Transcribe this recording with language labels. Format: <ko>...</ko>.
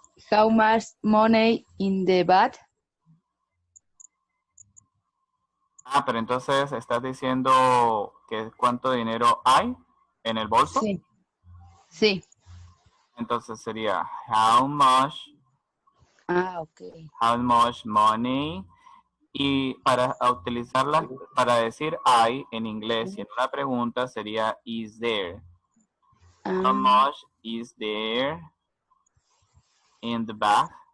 <en>How much money in the bag?</en> <es>Ah, pero entonces estás diciendo que cuánto dinero hay en el bolso. Sí. Sí. Entonces sería</es> <en>how much Ok. how much money.</en> <es>Y para utilizarla, para decir I en inglés y en una pregunta sería</es> <en>is there. How much is there in the bag?</en>